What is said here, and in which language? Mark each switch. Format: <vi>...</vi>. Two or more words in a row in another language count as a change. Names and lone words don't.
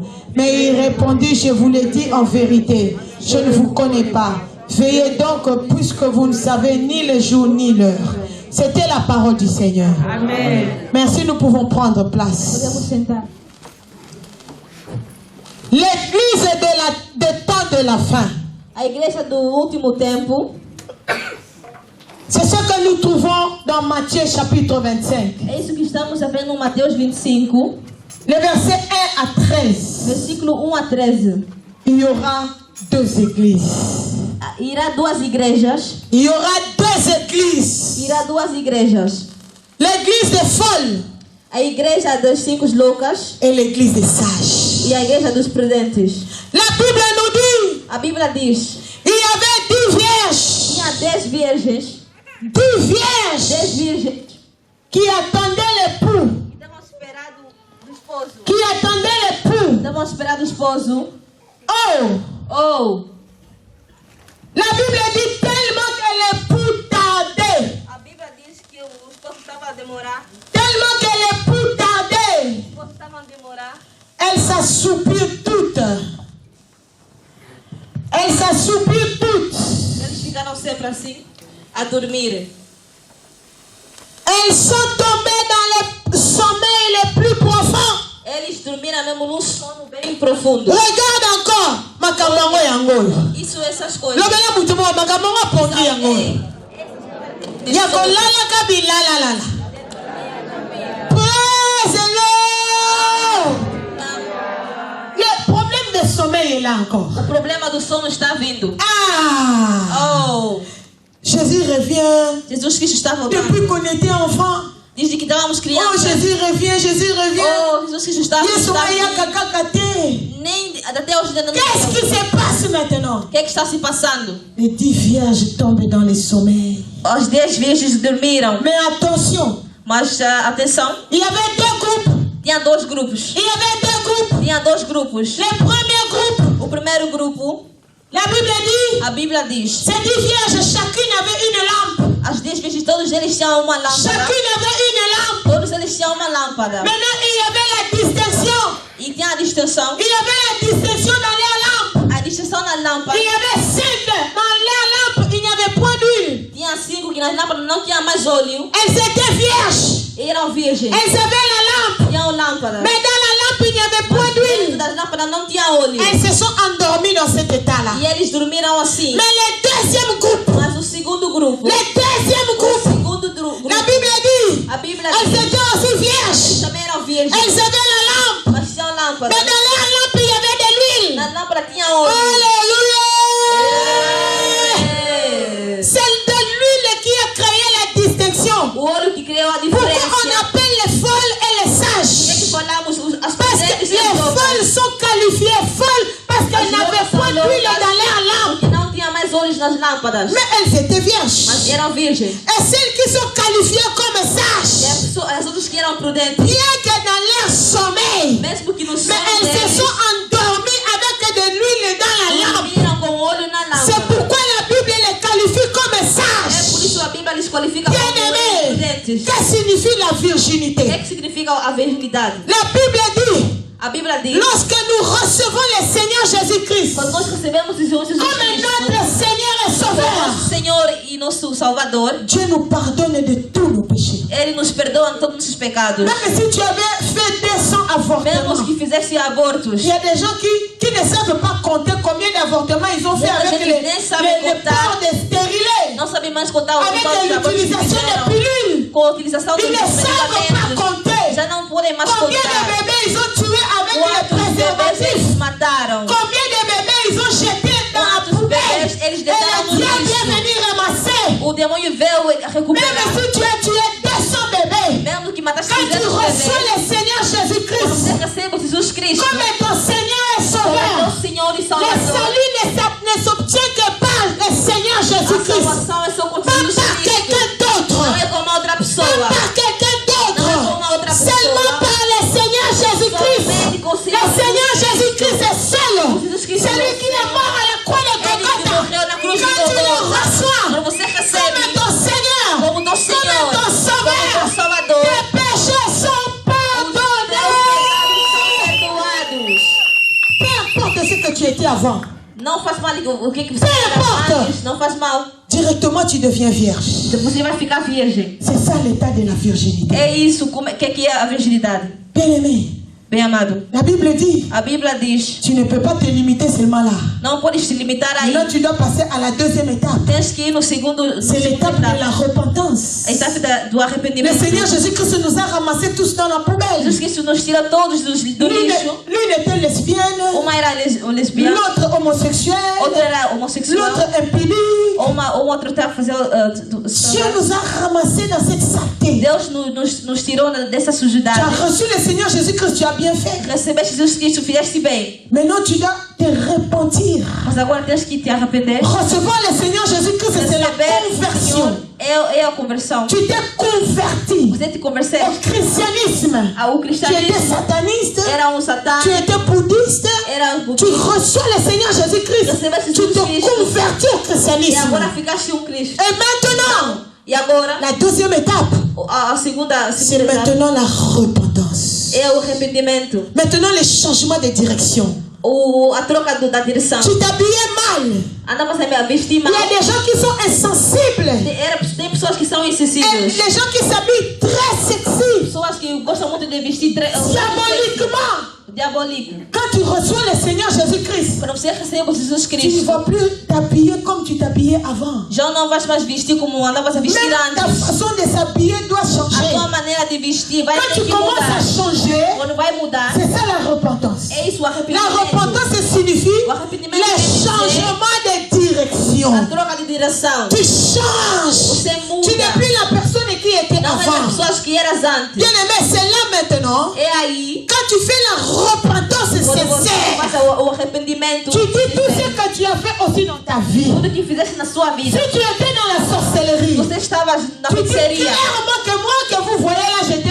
<fr>Mais il répondit, je vous l'ai dit en vérité, je ne vous connais pas. Veillez donc, puisque vous ne savez ni le jour ni l'heure. C'était la parole du Seigneur. Amen. Merci, nous pouvons prendre place. L'église des temps de la fin.</fr> <pt>A igreja do último tempo.</pt> <fr>C'est ce que nous trouvons dans Matthieu chapitre 25.</fr> <pt>É isso que estamos a ver no Mateus 25.</pt> <fr>Le verset 1 à 13.</fr> <pt>Versículo 1 a 13.</pt> <fr>Il y aura 2 églises.</fr> <pt>Irá 2 igrejas.</pt> <fr>Il y aura 2 églises.</fr> <pt>Irá 2 igrejas.</pt> <fr>L'église des folles.</fr> <pt>A igreja das 5 loucas.</pt> <fr>Et l'église des sages.</fr> <pt>E a igreja dos prudentes.</pt> <fr>La Bible nous dit.</fr> <pt>A Bíblia diz.</pt> <fr>Il y avait 10 vierges.</fr> <pt>Tinha 10 virgens.</pt> <fr>10 vierges.</fr> <pt>10 virgens.</pt> <fr>Qui attendaient l'époux.</fr> <pt>Estavam esperando o esposo.</pt> <fr>Qui attendaient l'époux.</fr> <pt>Estavam esperando o esposo. Oh.</pt> <fr>La Bible dit tellement que l'époux tardait.</fr> <pt>A Bíblia diz que o esposo estava a demorar.</pt> <fr>Tellement que l'époux tardait.</fr> <pt>O esposo estava a demorar.</pt> <fr>Elles s'assoupirent toutes. Elles s'assoupirent toutes.</fr> <pt>Eles ficaram sempre assim, a dormir.</pt> <fr>Elles sont tombées dans les sommeils les plus profonds.</fr> <pt>Eles dormiram mesmo num sono bem profundo.</pt> <fr>Regarde encore.</fr> <ln>Makamongo yango.</ln> <pt>Isso, essas coisas.</pt> <ln>Lobela mutumo makamongo pongi yango. Yakolala kabilala lala.</ln> <en>Praise the Lord.</en> <fr>Le problème de sommeil est là encore.</fr> <pt>O problema do sono está vindo. Oh.</pt> <fr>Jésus revient.</fr> <pt>Jesus Cristo está voltando.</pt> <fr>Depuis qu'on était enfant.</fr> <pt>Desde que estávamos crianças.</pt> <fr>Oh, Jésus revient, Jésus revient.</fr> <pt>Oh, Jesus Cristo está voltando. Nem até hoje ainda não.</pt> <fr>Qu'est-ce qui se passe maintenant?</fr> <pt>O que é que está se passando?</pt> <fr>Les 10 vierges tombent dans les sommeils.</fr> <pt>As 10 virgens dormiram.</pt> <fr>Mais attention.</fr> <pt>Mas atenção.</pt> <fr>Il y avait 2 groupes.</fr> <pt>Tinha 2 grupos.</pt> <fr>Il y avait 2 groupes.</fr> <pt>Tinha 2 grupos.</pt> <fr>Le premier groupe.</fr> <pt>O primeiro grupo.</pt> <fr>La Bible dit.</fr> <pt>A Bíblia diz.</pt> <fr>Ces 10 vierges, chacune avait une lampe.</fr> <pt>As 10 virgens, todos eles tinham uma lâmpada.</pt> <fr>Chacune avait une lampe.</fr> <pt>Todos eles tinham uma lâmpada.</pt> <fr>Maintenant, il y avait la distinction.</fr> <pt>E tinha a distinção.</pt> <fr>Il y avait la distinction dans leur lampe.</fr> <pt>A distinção na lâmpada.</pt> <fr>Il y avait 5 dans leur lampe. Il n'y avait point d'huile.</fr> <pt>Tinha 5 que nas lâmpadas não tinha mais óleo.</pt> <fr>Elles étaient vierges.</fr> <pt>Eram virgens.</pt> <fr>Elles avaient la lampe.</fr> <pt>Tinham lâmpada.</pt> <fr>Mais dans la lampe, il n'y avait point d'huile.</fr> <pt>Das lâmpadas não tinha óleo.</pt> <fr>Elles se sont endormies dans cet état-là.</fr> <pt>E eles dormiram assim.</pt> <fr>Mais le deuxième groupe.</fr> <pt>Mas o segundo grupo.</pt> <fr>Le deuxième groupe.</fr> <pt>O segundo grupo.</pt> <fr>La Bible dit.</fr> <pt>A Bíblia</pt> <fr>Elles</fr> <pt>diz.</pt> <fr>étaient aussi vierges.</fr> <pt>Eles também eram virgens.</pt> <fr>Elles avaient la lampe.</fr> <pt>Mas tinham lâmpada.</pt> <fr>Mais dans leur lampe, il y avait de l'huile.</fr> <pt>Na lâmpada tinha óleo.</pt> <fr>Alléluia. C'est de l'huile qui a créé la distinction.</fr> <pt>O óleo que criou a</pt> <fr>Pourquoi</fr> <pt>diferença.</pt> <fr>on appelle les folles et les sages?</fr> <pt>Por que falamos as</pt> <fr>Parce que</fr> <pt>presentes</pt> <fr>les folles sont qualifiées folles parce qu'elles n'avaient point d'huile dans leur lampe.</fr> <pt>porque não tinha mais olhos nas lâmpadas.</pt> <fr>Mais elles étaient vierges.</fr> <pt>Mas eram virgens.</pt> <fr>Et celles qui sont qualifiées comme</fr> <pt>E</pt> <fr>sages,</fr> <pt>as outras que eram prudentes.</pt> <fr>bien que dans leur sommeil,</fr> <pt>Mesmo que no</pt> <fr>mais</fr> <pt>sono</pt> <fr>elles se</fr> <pt>deles,</pt> <fr>sont endormies avec de l'huile dans la lampe.</fr> <pt>dormiram com óleo na</pt> <fr>C'est</fr> <pt>lâmpada.</pt> <fr>pourquoi la Bible les qualifie comme</fr> <pt>crentes.</pt> <fr>Que signifie la virginité?</fr> <pt>O que significa a virgindade?</pt> <fr>La Bible dit,</fr> <pt>A Bíblia diz,</pt> <fr>lorsque nous recevons le Seigneur Jésus-Christ</fr> <pt>quando nós recebemos Jesus</pt> <fr>comme</fr> <pt>Cristo</pt> <fr>notre Seigneur et</fr> <pt>como</pt> <fr>Sauveur,</fr> <pt>nosso Senhor e nosso Salvador,</pt> <fr>Dieu nous pardonne de tous nos péchés.</fr> <pt>Ele nos perdoa de todos os pecados.</pt> <fr>Même si tu avais fait 200 avortements,</fr> <pt>Mesmo que fizesse abortos.</pt> <fr>il y a des gens qui ne savent pas compter combien d'avortements ils ont fait avec les porcs de stérilés,</fr> <pt>Não sabe mais contar o</pt> <fr>avec</fr> <pt>total de abortos que</pt> <fr>l'utilisation des</fr> <pt>fizeram.</pt> <fr>pilules.</fr> <pt>Com a utilização</pt> <fr>Ils</fr> <pt>dos</pt> <fr>ne savent pas</fr> <pt>medicamentos.</pt> <fr>compter</fr> <pt>Já não podem mais</pt> <fr>combien de</fr> <pt>contar.</pt> <fr>bébés ils ont tués avec les</fr> <pt>Quantos bebês</pt> <fr>préservatifs.</fr> <pt>eles mataram?</pt> <fr>Combien de bébés ils ont jetés dans la</fr> <pt>Quantos</pt> <fr>poubelle</fr> <pt>bebês eles</pt> <fr>et</fr> <pt>deitaram</pt> <fr>le</fr> <pt>no</pt> <fr>diable est</fr> <pt>lixo?</pt> <fr>venu ramasser.</fr> <pt>O demônio veio</pt> <fr>Même</fr> <pt>recuperar.</pt> <fr>si tu as tué 200 bébés,</fr> <pt>Mesmo que mataste</pt> <fr>quand tu</fr> <pt>200</pt> <fr>reçois</fr> <pt>bebês.</pt> <fr>le Seigneur</fr> <pt>Quando</pt> <fr>Jésus-Christ</fr> <pt>você recebe Jesus Cristo</pt> <fr>comme ton Seigneur et</fr> <pt>como</pt> <fr>Sauveur,</fr> <pt>teu Senhor e</pt> <fr>le</fr> <pt>Salvador,</pt> <fr>salut ne s'obtient que par le Seigneur</fr> <pt>a</pt> <fr>Jésus-Christ,</fr> <pt>salvação é só com</pt> <fr>pas</fr> <pt>Jesus</pt> <fr>par</fr> <pt>Cristo.</pt> <fr>quelqu'un d'autre,</fr> <pt>Não é como outra</pt> <fr>pas</fr> <pt>pessoa.</pt> <fr>par quelqu'un d'autre,</fr> <pt>Não é como outra</pt> <fr>seulement</fr> <pt>pessoa.</pt> <fr>par le Seigneur Jésus-Christ.</fr> <pt>Somente com o</pt> <fr>Le</fr> <pt>Senhor</pt> <fr>Seigneur</fr> <pt>Jesus</pt> <fr>Jésus-Christ est seul,</fr> <pt>Jesus Cristo é</pt> <fr>celui</fr> <pt>o</pt> <fr>qui est mort à la croix de</fr> <pt>Ele que</pt> <fr>Golgotha.</fr> <pt>morreu na cruz de</pt> <fr>Quand tu le</fr> <pt>Golgotha.</pt> <fr>reçois</fr> <pt>Quando você</pt> <fr>comme</fr> <pt>recebe</pt> <fr>ton Seigneur,</fr> <pt>como teu Senhor,</pt> <fr>comme ton</fr> <pt>como</pt> <fr>Sauveur,</fr> <pt>teu Salvador,</pt> <fr>tes péchés sont pardonnés.</fr> <pt>perdoados.</pt> <fr>Peu importe ce que tu étais avant,</fr> <pt>Não faz mal o que você importa. era antes, não faz mal.</pt> <fr>directement tu deviens vierge.</fr> <pt>Você vai ficar virgem.</pt> <fr>C'est ça l'état de la virginité.</fr> <pt>É isso, como que é a virgindade?</pt> <fr>Bien-aimé,</fr> <pt>Bem amado,</pt> <fr>la Bible dit,</fr> <pt>a Bíblia diz,</pt> <fr>tu ne peux pas te limiter seulement là.</fr> <pt>não podes te limitar aí.</pt> <fr>Maintenant, tu dois passer à la deuxième étape.</fr> <pt>Tens que ir no segundo,</pt> <fr>C'est l'étape de la repentance.</fr> <pt>a etapa do</pt> <fr>Le</fr> <pt>arrependimento.</pt> <fr>Seigneur Jésus-Christ nous a ramassés tous dans la poubelle.</fr> <pt>Jesus Cristo nos tira todos do lixo.</pt> <fr>L'une était lesbienne,</fr> <pt>Uma era lesbiana,</pt> <fr>l'autre homosexuelle,</fr> <pt>outra era homossexual,</pt> <fr>l'autre impudie.</fr> <pt>ou outro estava fazendo.</pt> <fr>Dieu nous a ramassés dans cette saleté.</fr> <pt>Deus nos tirou dessa</pt> <fr>Tu</fr> <pt>sujidade.</pt> <fr>as reçu le Seigneur Jésus-Christ, tu as bien fait.</fr> <pt>Recebeste Jesus Cristo, fizeste bem.</pt> <fr>Maintenant, tu dois te repentir.</fr> <pt>Mas agora tens que te arrepender.</pt> <fr>Recevoir le Seigneur Jésus-Christ, c'est la</fr> <pt>Receber o</pt> <fr>conversion.</fr> <pt>Senhor é a conversão.</pt> <fr>Tu t'es converti</fr> <pt>Você te</pt> <fr>au</fr> <pt>converteste</pt> <fr>christianisme.</fr> <pt>ao</pt> <fr>Tu étais</fr> <pt>cristianismo.</pt> <fr>sataniste,</fr> <pt>Era satã,</pt> <fr>tu étais bouddhiste.</fr> <pt>era</pt> <fr>Tu reçois le Seigneur Jésus-Christ.</fr> <pt>Recebeste</pt> <fr>Tu te</fr> <pt>Jesus Cristo.</pt> <fr>convertis au</fr> <pt>E</pt> <fr>christianisme.</fr> <pt>agora ficaste Cristo.</pt> <fr>Et maintenant,</fr> <pt>E agora,</pt> <fr>la deuxième étape,</fr> <pt>a segunda</pt> <fr>c'est</fr> <pt>etapa</pt> <fr>maintenant la repentance.</fr> <pt>é o arrependimento.</pt> <fr>Maintenant, le changement de direction.</fr> <pt>A troca da direção.</pt> <fr>Tu t'habillais mal.</fr> <pt>Andamos a vestir</pt> <fr>Il</fr> <pt>mal.</pt> <fr>y a des gens qui sont insensibles.</fr> <pt>Tem pessoas que são</pt> <fr>Et</fr> <pt>insensíveis.</pt> <fr>les gens qui s'habillent très sexy,</fr> <pt>Pessoas que gostam muito de vestir</pt> <fr>diaboliquement.</fr> <pt>diabólico.</pt> <fr>Quand tu reçois le Seigneur Jésus-Christ,</fr> <pt>Quando você recebe Jesus</pt> <fr>tu ne</fr> <pt>Cristo,</pt> <fr>vas plus t'habiller comme tu t'habillais avant.</fr> <pt>já não vais mais vestir como andavas a vestir</pt> <fr>Même ta</fr> <pt>antes.</pt> <fr>façon de s'habiller doit</fr> <pt>A</pt> <fr>changer.</fr> <pt>tua maneira de vestir vai</pt> <fr>Quand</fr> <pt>ter</pt> <fr>tu</fr> <pt>que</pt> <fr>commences</fr> <pt>mudar.</pt> <fr>à changer,</fr> <pt>Quando vai mudar,</pt> <fr>c'est ça la repentance.</fr> <pt>é isso o</pt> <fr>La</fr> <pt>arrependimento.</pt> <fr>repentance signifie</fr> <pt>O arrependimento</pt> <fr>le</fr> <pt>quer dizer</pt> <fr>changement de direction.</fr> <pt>a troca de direção.</pt> <fr>Tu changes.</fr> <pt>Você muda.</pt> <fr>Tu n'es plus la personne qui était</fr> <pt>Não é as</pt> <fr>avant.</fr> <pt>pessoas que eras antes.</pt> <fr>Bien aimé, c'est là maintenant.</fr> <pt>É aí,</pt> <fr>Quand tu fais la repentance</fr> <pt>quando você</pt> <fr>sincère,</fr> <pt>faz o arrependimento,</pt> <fr>tu dis tout ce que tu as fait aussi dans ta vie.</fr> <pt>tudo que fizeste na sua</pt> <fr>Si</fr> <pt>vida.</pt> <fr>tu étais dans la sorcellerie,</fr> <pt>Você estava na</pt> <fr>tu dis</fr> <pt>feitiçaria.</pt> <fr>clairement que moi que vous voyez là, j'étais</fr>